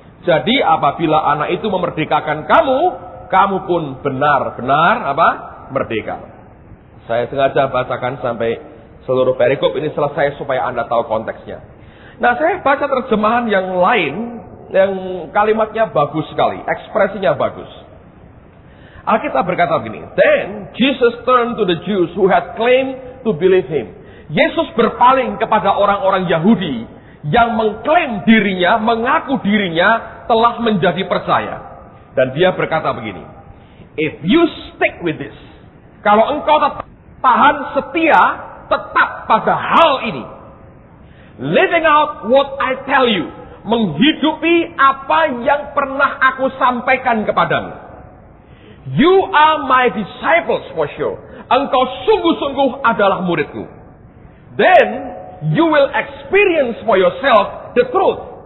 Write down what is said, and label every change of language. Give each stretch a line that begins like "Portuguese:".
Indonesian: Jadi apabila anak itu memerdekakan kamu, kamu pun benar-benar merdeka. Saya sengaja bacakan sampai seluruh perikop ini selesai supaya Anda tahu konteksnya. Nah, saya baca terjemahan yang lain, yang kalimatnya bagus sekali, ekspresinya bagus. Alkitab berkata begini,
English: then Jesus turned to the Jews who had claimed to believe him.
Indonesian: Yesus berpaling kepada orang-orang Yahudi yang mengklaim dirinya, mengaku dirinya telah menjadi percaya. Dan dia berkata begini,
English: if you stick with this,
Indonesian: kalau engkau tetap tahan setia, tetap pada hal ini,
English: living out what I tell you,
Indonesian: menghidupi apa yang pernah aku sampaikan kepadamu,
English: you are my disciples for sure.
Indonesian: Engkau sungguh-sungguh adalah muridku.
English: Then you will experience for yourself the truth.